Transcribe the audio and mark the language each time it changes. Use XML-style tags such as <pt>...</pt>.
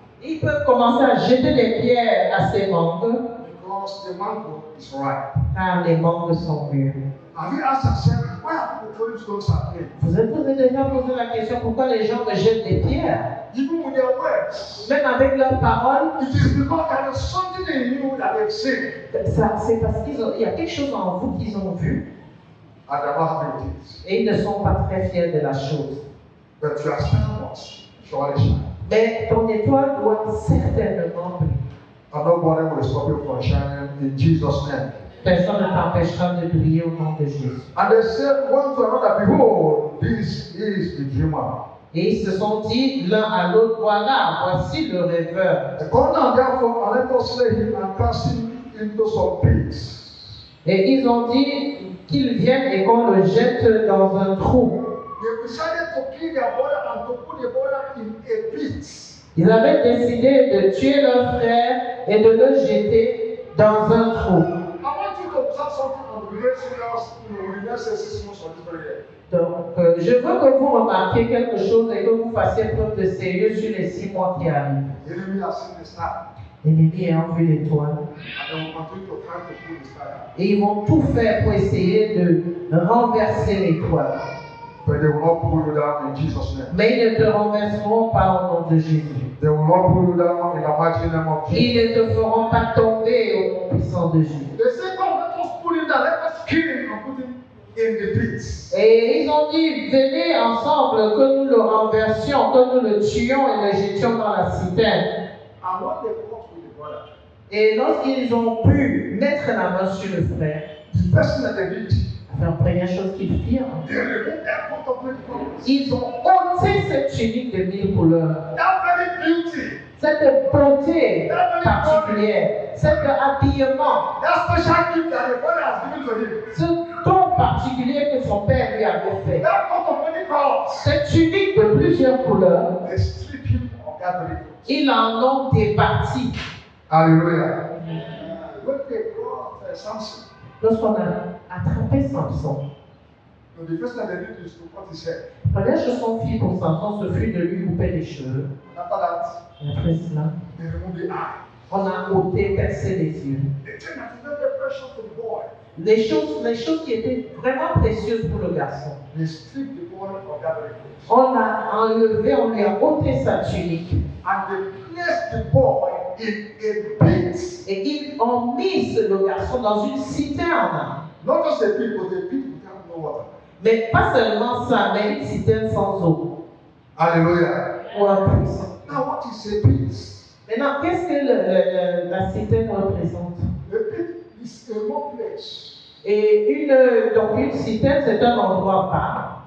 <fr>Ils peuvent commencer à jeter des pierres à ces mangues,</fr> <en>because the mango is ripe.</en> <fr>car les mangues sont mûres.</fr> <en>Have you asked yourself, why are people throwing stones at me?</en> <fr>Vous êtes déjà posé la question pourquoi les gens me jettent des pierres?</fr> <en>Even with their words.</en> <fr>Même avec leurs paroles,</fr> <en>It is because there is something in you that they've seen</en> <fr>c'est parce qu'il y a quelque chose en vous qu'ils ont vu</fr> <en>and they're not happy with it.</en> <fr>et ils ne sont pas très fiers de la chose.</fr> <en>But your star must surely shine.</en> <fr>Mais ton étoile doit certainement briller.</fr> <en>And nobody will stop you from shining in Jesus' name.</en> <fr>Personne ne t'empêchera de briller au nom de Jésus.</fr> <en>And they said one to another, behold, this is the dreamer.</en> <fr>Et ils se sont dit l'un à l'autre, voilà, voici le rêveur.</fr> <en>Come now therefore, and let us slay him and cast him into some pits.</en> <fr>Et ils ont dit qu'ils viennent et qu'on le jette dans un trou.</fr> <en>They decided to kill their brother and to put the brother in a pit.</en> <fr>Ils avaient décidé de tuer leur frère et de le jeter dans un trou.</fr> <en>I want you to observe something on the very serious, in the next 6 months of this very year.</en> <fr>Donc, je veux que vous remarquiez quelque chose et que vous fassiez preuve de sérieux sur les 6 mois qui arrivent.</fr> <en>The enemy has seen the star,</en> <fr>L'ennemi ayant vu l'étoile.</fr> <en>and they will continue to try to pull the star down.</en> <fr>Et ils vont tout faire pour essayer de renverser l'étoile.</fr> <en>But they will not pull you down in Jesus' name.</en> <fr>Mais ils ne te renverseront pas au nom de Jésus.</fr> <en>They will not pull you down in the mighty name of Jesus.</en> <fr>Ils ne te feront pas tomber au nom puissant de Jésus.</fr> <en>They say, come, let us pull him down, let us kill him and put him in the pit.</en> <fr>Et ils ont dit, venez ensemble que nous le renversions, que nous le tuions et le jetions dans la citerne.</fr> <en>And when they fought with the brother,</en> <fr>Et lorsqu'ils ont pu mettre la main sur le frère,</fr> <en>the person that they did,</en> <fr>la première chose qu'ils firent,</fr> <en>they removed that coat of many colors.</en> <fr>ils ont ôté cette tunique de 1000 couleurs,</fr> <en>That very beauty,</en> <fr>cette beauté particulière, cet habillement,</fr> <en>that special gift that the brother has given to him,</en> <fr>ce don particulier que son père lui avait fait,</fr> <en>that coat of many colors,</en> <fr>cette tunique de plusieurs couleurs,</fr> <en>they strip him of that very coat.</en> <fr>ils en ont départi.</fr> <en>Hallelujah. When they brought Samson,</en> <fr>Lorsqu'on a attrapé Samson,</fr> <en>the first thing they did is to cut his hair.</en> <fr>la première chose qu'on fit pour Samson, ce fut de lui couper les cheveux.</fr> <en>After that,</en> <fr>Et après cela,</fr> <en>they removed the eye.</en> <fr>on a ôté, percé les yeux.</fr> <en>The thing that is very precious to the boy,</en> <fr>Les choses qui étaient vraiment précieuses pour le garçon.</fr> <en>they stripped the boy of that very coat.</en> <fr>On l'a enlevé, on lui a ôté sa tunique.</fr> <en>And they placed the boy in a pit.</en> <fr>Et ils ont mis le garçon dans une citerne.</fr> <en>Not just a pit, but a pit without no water.</en> <fr>Mais pas seulement ça, mais une citerne sans eau.</fr> <en>Hallelujah.</en> <fr>Ou un puits.</fr> <en>Now, what is a pit?</en> <fr>Maintenant, qu'est-ce que la citerne représente?</fr> <en>A pit is a low place.</en> <fr>Et donc une citerne, c'est un endroit bas.</fr>